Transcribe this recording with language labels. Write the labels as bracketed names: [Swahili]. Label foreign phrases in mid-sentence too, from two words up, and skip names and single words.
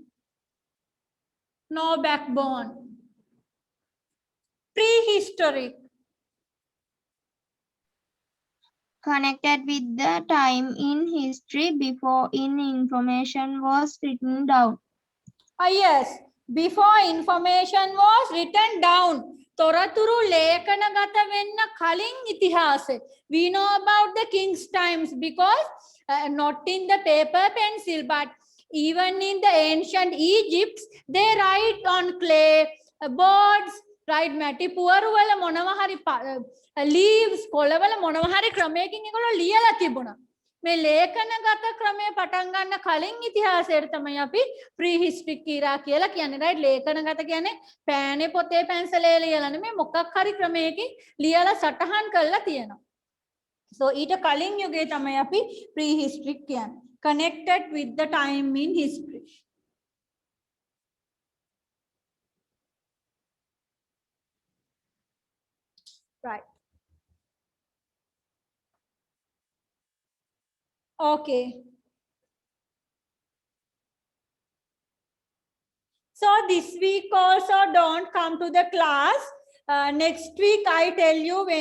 [English] No backbone. Prehistoric. Connected with the time in history before information was written down. Yes, before information was written down. [Sinhala] තොරතුරු ලේඛනගත වෙන්න කලින් ඉතිහාසෙ. [English] We know about the king's times because not in the paper pencil, but even in the ancient Egypt, they write on clay, boards, right [Sinhala] මැටි පුවරු වල මොනවා හරි leaves කොළවල මොනවා හරි ක්‍රමයකින් ඒගොල්ලෝ ලියලා තිබුණා මේ ලේඛනගත ක්‍රමය පටන් ගන්න කලින් ඉතිහාසයට තමයි අපි [English] prehistoric era [Sinhala] කියලා කියන්නේ right ලේඛනගත කියන්නේ පෑනේ පොතේ පැන්සලේ ලියලා නෙමෙයි මොකක් හරි ක්‍රමයකින් ලියලා සටහන් කරලා තියෙනවා so ඊට කලින් යුගයේ තමයි අපි prehistoric කියන්නේ [English] connected with the time in history right okay so this week also don't come to the class next week I tell you when